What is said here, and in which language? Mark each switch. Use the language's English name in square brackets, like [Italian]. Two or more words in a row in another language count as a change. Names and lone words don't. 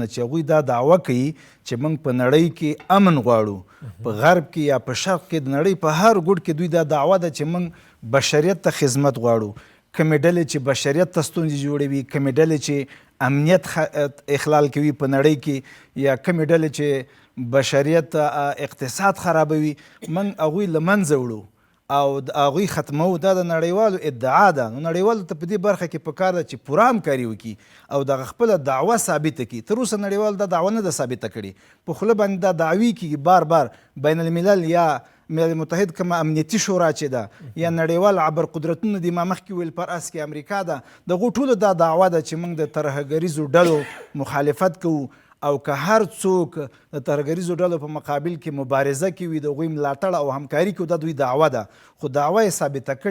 [Pashto] چې هغوی دا دعوه کوي چې موږ په نړۍ کې امن غواړو په غرب کې یا په شرق کې د نړۍ په هر ګوټ کې دوی دا دعوه ده چې موږ بشریت ته خدمت غواړو کمې ډلې چې بشریت ته ستونزې جوړوي کمې ډلې چې امنیت اخلال کوي په نړۍ کې یا کمې ډلې چې بشریت اقتصاد خرابوي موږ هغوی له منځه وړو او د هغوی ختمو دا د نړیوالو ادعا ده نو نړیوالو ته په دې برخه کې پکار ده چې پوره همکاري وکړي او دغه خپله دعوه ثابته کړي تر اوسه نړیوالو دا دعوه نه ده ثابته کړې په خوله باندې دا دعوی کېږي بار بار بین الملل یا ملل متحد کومه امنیتي شورا چې ده یا نړیوال عبر قدرتونه دي ما مخکې ویل پر اس کې امریکا ده دغو ټولو دا دعوه ده چې موږ د ترهګریزو ډلو مخالفت کوو او که هر څوک د ترهګریزو ډلو په مقابل کې مبارزه کوي د هغوی ملاتړ او همکاري کوي دا دوی دعوه ده خو دعوه یې ثابته کړې